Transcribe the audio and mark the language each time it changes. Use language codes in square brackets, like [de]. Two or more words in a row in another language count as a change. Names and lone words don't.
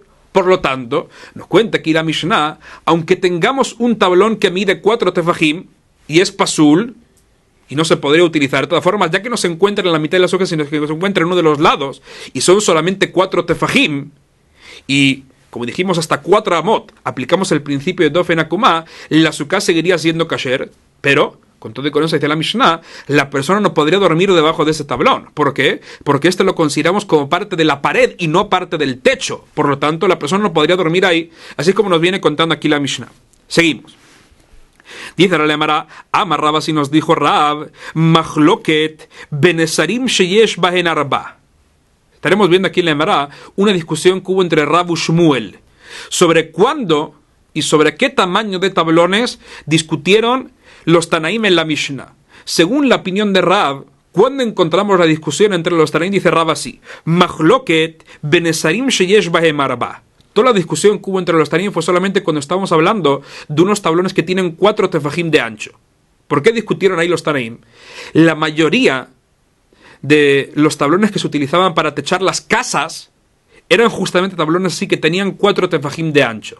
[es] Por lo tanto, nos cuenta aquí la Mishnah, aunque tengamos un tablón que mide 4 tefajim y es Pasul, y no se podría utilizar de todas formas, ya que no se encuentra en la mitad de las hojas, sino que se encuentra en uno de los lados, y son solamente 4 tefajim, y como dijimos hasta 4 amot, aplicamos el principio de [he] דופן עקומה, [es] la azúcar seguiría siendo kasher, pero, con todo y con eso dice la Mishnah, la persona no podría dormir debajo de ese tablón. ¿Por qué? Porque este lo consideramos como parte de la pared y no parte del techo. Por lo tanto, la persona no podría dormir ahí, así como nos viene contando aquí la Mishnah. Seguimos. Dice la Gemara, [he] אמר רב, [es] así nos dijo Rab, [he] מחלוקת בנסרים שיש בהן ארבעה. [es] Estaremos viendo aquí en la Gemara una discusión que hubo entre Rab y Shmuel sobre cuándo y sobre qué tamaño de tablones discutieron los Tanaim en la Mishnah. Según la opinión de Rab, ¿cuándo encontramos la discusión entre los Tanaim? Dice Rab así, [he] מחלוקת בנסרים שיש בהן ארבעה. [es] Toda la discusión que hubo entre los Tanaim fue solamente cuando estábamos hablando de unos tablones que tienen 4 tefajim de ancho. ¿Por qué discutieron ahí los Tanaim? La mayoría de los tablones que se utilizaban para techar las casas eran justamente tablones así que tenían 4 tefajim de ancho.